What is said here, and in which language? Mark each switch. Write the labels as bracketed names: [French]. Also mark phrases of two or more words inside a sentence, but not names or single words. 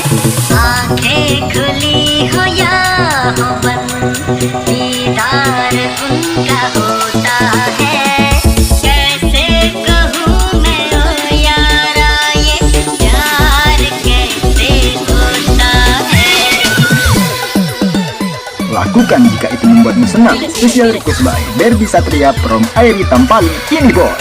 [Hindi] आंखें खुली हो या हो बंद, दीदार उनका होता है। कैसे कहूँ मैं ओ यारा, ये प्यार कैसे होता है। [Indonesian] Lakukan jika itu membuatmu senang. [English] Special request by Berbi Satria from Airi Tampali. [Indonesian] Ini bos.